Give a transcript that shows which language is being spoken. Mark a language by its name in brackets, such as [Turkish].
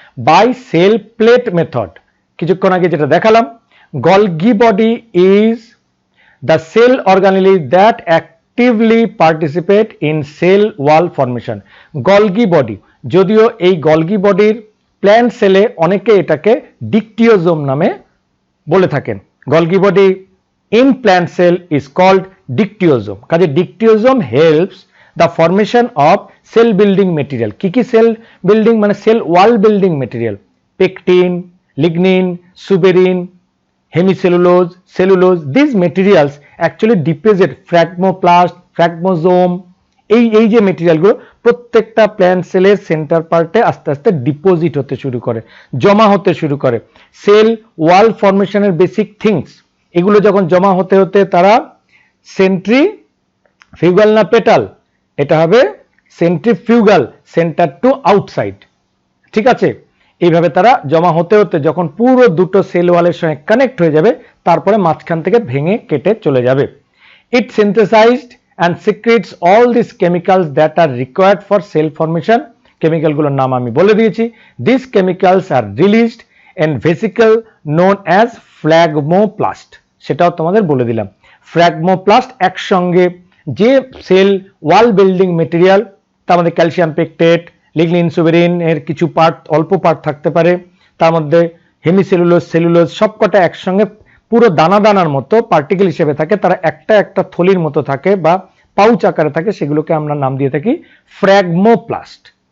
[English] by cell plate method, [Bangla] কিছুক্ষণ আগে যেটা দেখালাম, [English] Golgi body is the cell organelle that actively participate in cell wall formation. [Bangla] Golgi body, যদিও এই Golgi বডির প্ল্যান্ট সেলে অনেকে এটাকে ডিকটিওজোম নামে বলে থাকেন। Golgi body [English] in plant cell is called dictyosome. কাজে dictyosome helps the formation of cell building material. কি cell building মানে cell wall building material, pectin, lignin, suberin, hemicellulose, cellulose. These materials actually deposit phragmoplast, phragmosome. [Bangla] এই যে মেটেরিয়ালগুলো প্রত্যেকটা plant সেলের centre পার্টে আস্তে আস্তে ডিপোজিট হতে শুরু করে, জমা হতে শুরু করে। সেল ওয়াল ফরমেশনের বেসিক থিংস এগুলো যখন জমা হতে হতে তারা সেন্ট্রিফিউগাল না পেটাল, এটা হবে সেন্ট্রিফিউগাল, [English] centre to outside, [Bangla] ঠিক আছে। এইভাবে তারা জমা হতে হতে যখন পুরো দুটো সেল ওয়ালের সঙ্গে কানেক্ট হয়ে যাবে তারপরে মাঝখান থেকে ভেঙে কেটে চলে যাবে। [English] It synthesised and secretes all these chemicals that are required for cell formation. [Bangla] chemical গুলোর নাম আমি বলে দিয়েছি। [English] These chemicals are released in vesicle known as phragmoplast, [Bangla] সেটাও তোমাদের বলে দিলাম। phragmoplast একসঙ্গে যে সেল ওয়াল বিল্ডিং মেটেরিয়াল, তার মধ্যে ক্যালসিয়াম পেকটেট, লিগনিন, সুবেরিন এর কিছু পার্ট, অল্প পার্ট থাকতে পারে, তার মধ্যে হেমিসেলুলোজ, সেলুলোজ সবকটা একসঙ্গে পুরো দানা দানার মতো পার্টিকেল হিসেবে থাকে, তারা একটা একটা থলির মতো থাকে বা পাউচ আকারে থাকে, সেগুলোকে আমরা নাম দিয়ে থাকি ফ্র্যাগমোপ্লাস্ট।